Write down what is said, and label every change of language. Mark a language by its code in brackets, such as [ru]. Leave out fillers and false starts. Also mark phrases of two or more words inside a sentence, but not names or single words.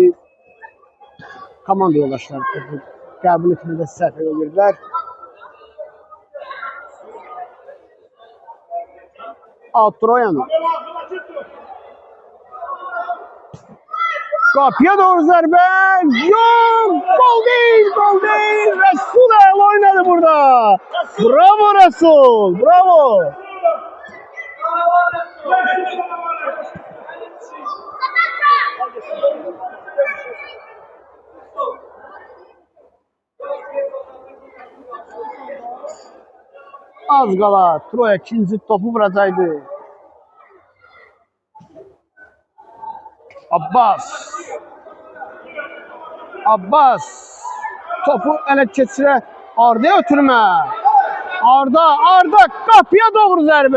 [az] Komanda yoldaşları topu qəbul etmədə səhv edirdilər. Troyanı. Kapıya doğru zərbə. [tr] Yok! Gol değil, gol değil. [az] Resul el oynadı burada. Bravo Resul, bravo. Az qala Troya ikinci topu vuracaqdı. Abbas topu ələ keçirə Arda'ya ötürmə. Arda kapıya doğru zərbə.